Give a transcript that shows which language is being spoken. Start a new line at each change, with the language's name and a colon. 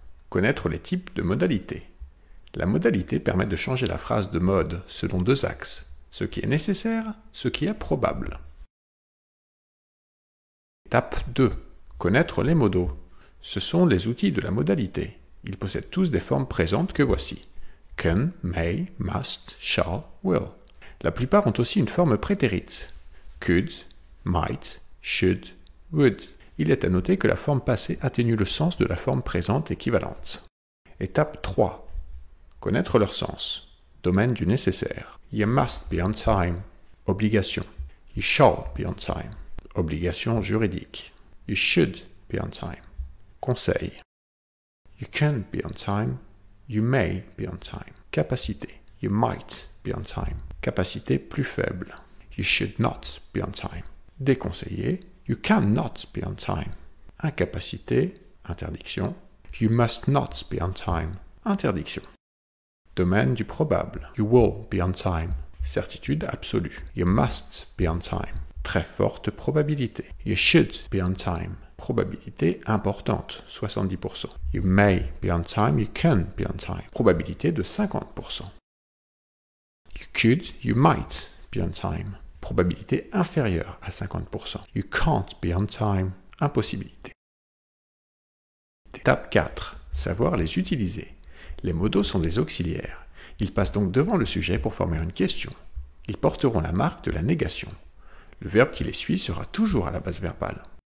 French: Connaître les types de modalités. La modalité permet de changer la phrase de mode selon deux axes, ce qui est nécessaire, ce qui est probable. Étape 2. Connaître les modaux. Ce sont les outils de la modalité. Ils possèdent tous des formes présentes que voici. Can, may, must, shall, will. La plupart ont aussi une forme prétérite.
English: Could, might, should, would.
French: Il est à noter que la forme passée atténue le sens de la forme présente équivalente. Étape 3. Connaître leur sens. Domaine du nécessaire.
English: You must be on time. Obligation. You shall be on time.
French: Obligation juridique.
English: You should be on time. Conseil. You can be on time. You may be on time. Capacité. You might be on time.
French: Capacité plus faible.
English: You should not be on time. Déconseillé. You cannot be on time.
French: Incapacité. Interdiction.
English: You must not be on time.
French: Interdiction. Domaine du probable.
English: You will be on time.
French: Certitude absolue.
English: You must be on time.
French: Très forte probabilité.
English: You should be on time.
French: Probabilité importante, 70%.
English: You may be on time, you can be on time.
French: Probabilité de 50%.
English: You could, you might be on time.
French: Probabilité inférieure à 50%.
English: You can't be on time.
French: Impossibilité. Étape 4. Savoir les utiliser. Les modaux sont des auxiliaires. Ils passent donc devant le sujet pour former une question. Ils porteront la marque de la négation. Le verbe qui les suit sera toujours à la base verbale.